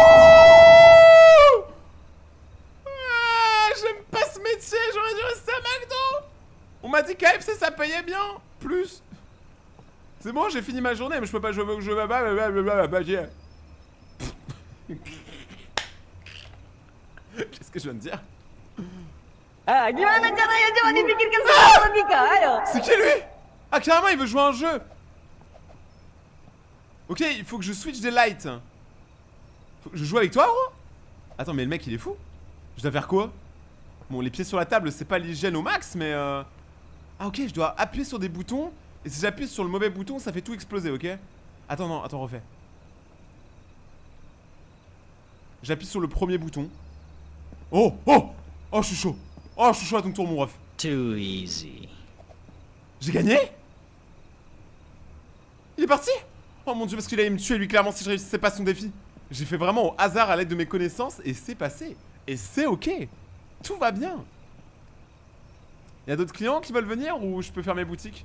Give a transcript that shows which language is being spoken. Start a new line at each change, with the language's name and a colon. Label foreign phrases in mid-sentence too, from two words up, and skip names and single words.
French: Ah, j'aime pas ce métier, j'aurais dû rester à McDo. On m'a dit KFC ça payait bien. Plus. C'est bon, j'ai fini ma journée, mais je peux pas. Qu'est-ce que je viens de dire?
Indonesian: Ah, gimana caranya coba dipikirkan secara logika, ayo.
French: C'est qui lui? Ah, carrément, il veut jouer à un jeu. Ok, il faut que je switch des lights. Faut que je joue avec toi, gros? Attends, mais le mec, il est fou. Je dois faire quoi? Bon, les pieds sur la table, c'est pas l'hygiène au max, mais Ah, ok, je dois appuyer sur des boutons. Et si j'appuie sur le mauvais bouton, ça fait tout exploser, ok? Attends, non, attends, refais. J'appuie sur le premier bouton. Oh, oh, oh, je suis chaud. Oh, je suis chaud à ton tour, mon ref.
English: Too easy.
French: J'ai gagné? Il est parti? Oh mon dieu, parce qu'il allait me tuer lui, clairement, si je réussissais pas son défi. J'ai fait vraiment au hasard à l'aide de mes connaissances et c'est passé. Et c'est ok. Tout va bien. Il y a d'autres clients qui veulent venir ou je peux faire mes boutiques?